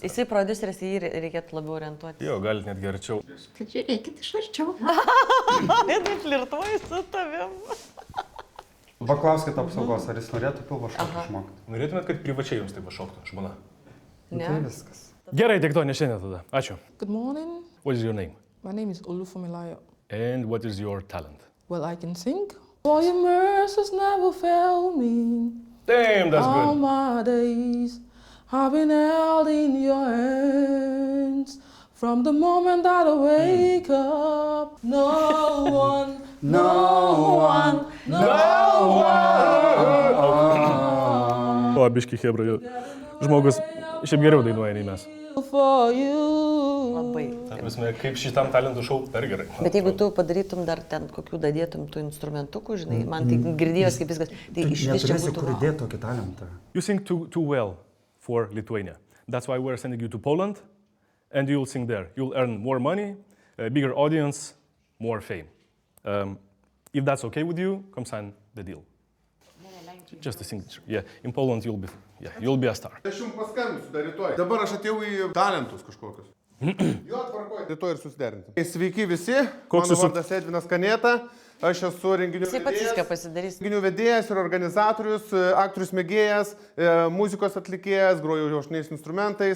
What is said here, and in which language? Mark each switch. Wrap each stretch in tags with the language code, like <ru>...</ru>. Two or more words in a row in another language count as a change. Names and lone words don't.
<lt>Jisai prodiuseris, jį reikėtų labiau orientuoti. Jo, galit net arčiau. Tad žiūrėkit iš arčiau. Jinai flirtuoja su tavim. Paklauskite apsaugos, ar jis norėtų pilvo šokį išmokti. Norėtumėt, kad privačiai jums tai pašoktų, žmona? Ne. Tai viskas. Gerai, tiek to, ne šiandien tada. Ačiū.</lt> <en>Good morning. What is your name? My name is Olufumilayo. And what is your talent? Well, I can sing. For your mercies never fail me. Damn, that's All good. my days I've been held in your hands. From the moment that I wake up, no one,</en> <lt>O, biški hebra, žmogus šiaip geriau dainuoja nei mes.</lt> <en>for you.</en> <lt>Labai. Ta prasme, kaip šitam talentų šou per gerai. Bet jeigu tu padarytum dar ten kokių dadėtum tų instrumentukų, žinai, man tai girdėjos kaip viskas, tai iš vis čia būtų. kur įdėti tokį talentą.</lt> <en>You sing too well for Lithuania. That's why we're sending you to Poland, and you'll sing there. You'll earn more money, a bigger audience, more fame. If that's okay with you, come sign the deal. Just a signature. Yeah, in Poland you'll be a star.</en> <lt>Aš jums paskambinsiu dar rytoj. Dabar aš atėjau į talentus kažkokius. Jo, tvarkoj. Rytoj ir susiderinti. Sveiki visi. Koks Mano jūsų- vardas Edvinas Kanėta. Aš esu renginių Jisai pats viską pasidarys. Renginių vedėjas ir organizatorius, aktorius mėgėjas, muzikos atlikėjas, groju žaušniais instrumentais.</lt>